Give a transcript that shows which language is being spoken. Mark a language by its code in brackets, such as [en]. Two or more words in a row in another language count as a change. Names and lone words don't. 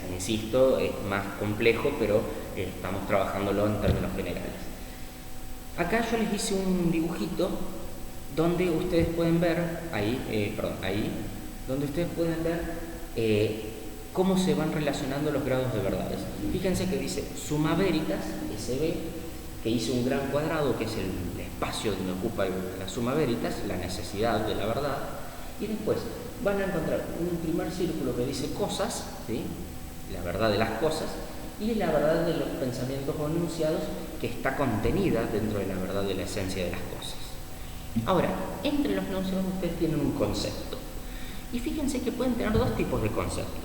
[es] Insisto, es más complejo, pero estamos trabajándolo en términos generales. Acá yo les hice un dibujito donde ustedes pueden ver, donde ustedes pueden ver cómo se van relacionando los grados de verdades. Fíjense que dice [la] summa veritas, [es] SB, que hice un gran cuadrado, que es el espacio donde ocupa la [la] summa veritas, [es] la necesidad de la verdad, y después van a encontrar un primer círculo que dice cosas, ¿sí?, la verdad de las cosas, y la verdad de los pensamientos o enunciados, que está contenida dentro de la verdad de la esencia de las cosas. Ahora, entre los enunciados ustedes tienen un concepto, y fíjense que pueden tener dos tipos de conceptos.